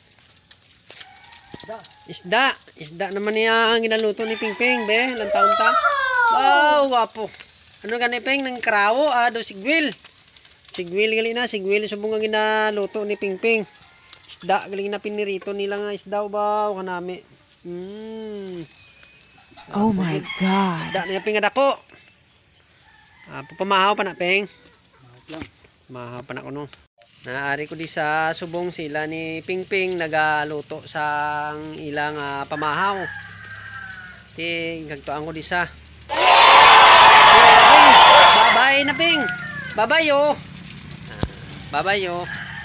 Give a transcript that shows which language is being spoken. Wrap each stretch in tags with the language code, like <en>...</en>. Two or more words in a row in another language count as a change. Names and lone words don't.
<krj>Isda naman niya ang ginaluto ni Pingping be, ilang taon ta? Wow, wapo. Ano gani Ping nang krawo do sigwil. Sigwil gali na, sigwil subong ang ginaluto ni Pingping. Isda gali na pinirito nila nga isda ba kanami.</krj> <en>Oh my God.</en> <krj>Isda niya Ping adako. Pamahaw pa na Ping. Mahaw pa na kuno. Naari ko di sa subong sila ni Pingping nagaluto sa ilang pamahaw. Ti gagtuan ko di sa. Bye-bye na Ping. Bye-bye yo. Bye-bye yo.</krj>